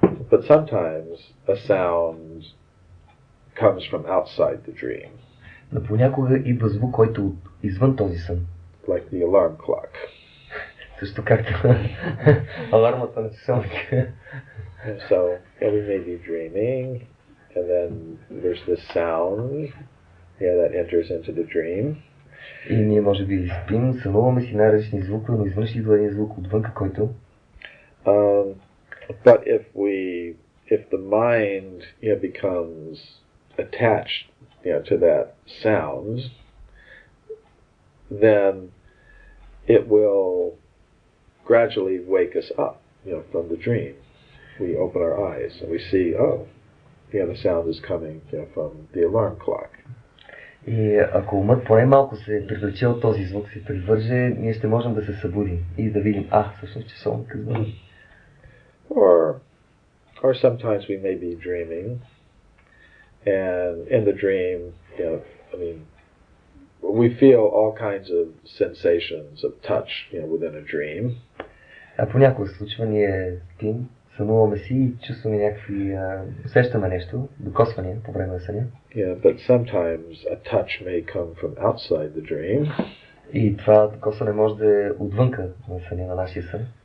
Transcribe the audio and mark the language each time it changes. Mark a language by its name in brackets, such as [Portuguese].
[English] But sometimes a sound comes from outside the dream. [Bulgarian] Но понякога идва звук, който е извън този сън. [English] Like the alarm clock. [Bulgarian] Също както алармата на часовника. [English] So we may be dreaming, and then there's this sound that enters into the dream. [Bulgarian] И ние може би спим, сънуваме си най-различни звукове, но изведнъж идва един звук отвънка, който... [English] But if the mind becomes attached to that sound, then it will gradually wake us up from the dream. We open our eyes and we see, the sound is coming from the alarm clock. [Bulgarian] И ако умът поне малко се привлече от този звук, се привърже, ние ще можем да се събудим и да видим, всъщност часовника звъни. [English] Or sometimes we may be dreaming, and in the dream, we feel all kinds of sensations of touch, within a dream. [Bulgarian] А понякога се случва, ние спим, сънуваме си и чувстваме някакви, усещаме нещо, докосвания по време на съня. [English] But sometimes a touch may come from outside the dream. [Bulgarian] И това докосване може да е отвънка на съня, на нашия сън.